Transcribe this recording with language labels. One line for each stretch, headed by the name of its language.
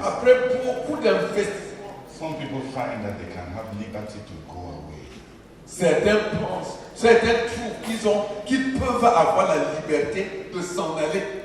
French: après beaucoup d'investissements,
English: some people find that they can have liberty to go away.
French: certains pensent, certains trouvent qu'ils peuvent avoir la liberté de s'en aller.